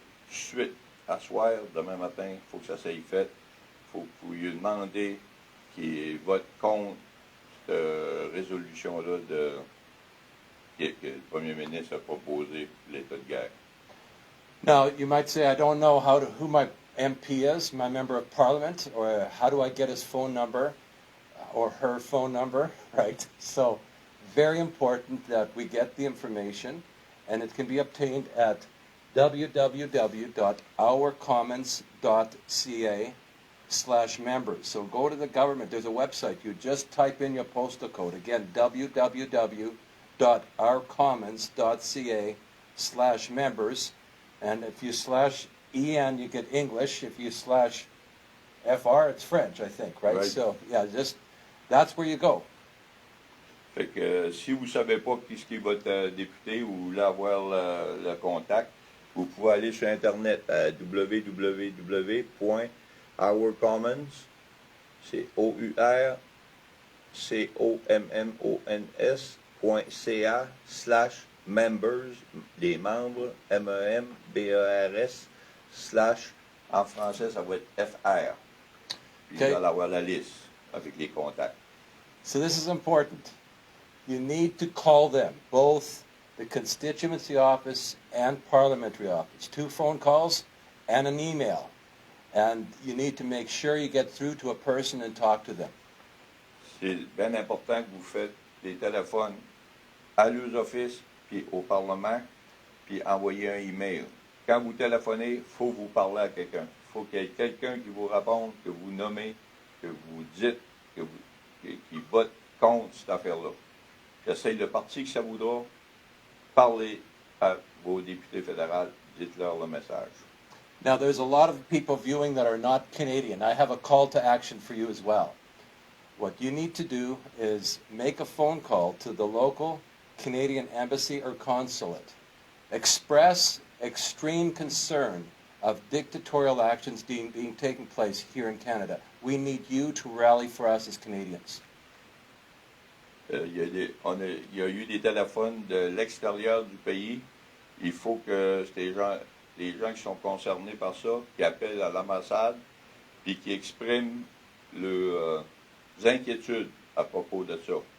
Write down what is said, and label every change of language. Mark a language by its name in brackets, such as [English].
[French] Suite à soir, demain matin, il faut que ça s'aille fait. Il faut que vous lui demandez qu'il vote contre cette résolution-là que le Premier ministre a proposé pour l'état de guerre. [English] Now, you might say, I don't know who my MP is, my member of Parliament, or how do I get his phone number or her phone number, right? So, very important that we get the information, and it can be obtained at www.ourcommons.ca/members. So go to the government, there's a website, you just type in your postal code. Again, www.ourcommons.ca/members, and if you /EN, you get English. If you /FR, it's French, I think, right? So, yeah, that's where you go. [French] Fait que si vous ne savez pas qui est votre député ou vous voulez avoir le contact, vous pouvez aller sur Internet à www.ourcommons, c'est ourcommons.ca/members, les membres, MEMBERS, / en français, ça va être FR. Puis [English] Okay. [French] vous allez avoir la liste avec les contacts. [English] So this is important. You need to call them, both the constituency office and parliamentary office. 2 phone calls and an email. And you need to make sure you get through to a person and talk to them. [French] C'est bien important que vous faites des téléphones à leurs offices, puis au Parlement, puis envoyez un email. Quand vous téléphonez, il faut vous parler à quelqu'un. Il faut qu'il y ait quelqu'un qui vous réponde, que vous nommez, que vous dites, qui vote contre cette affaire-là. J'essaie le parti que ça voudra, parlez à vos députés fédéraux, dites-leur le message. [English] Now, there's a lot of people viewing that are not Canadian. I have a call to action for you as well. What you need to do is make a phone call to the local Canadian embassy or consulate. Express extreme concern of dictatorial actions being taken place here in Canada. We need you to rally for us as Canadians. [French] Il y a eu des téléphones de l'extérieur du pays. Il faut que les gens qui sont concernés par ça, qui appellent à l'ambassade, puis qui expriment leurs inquiétudes à propos de ça.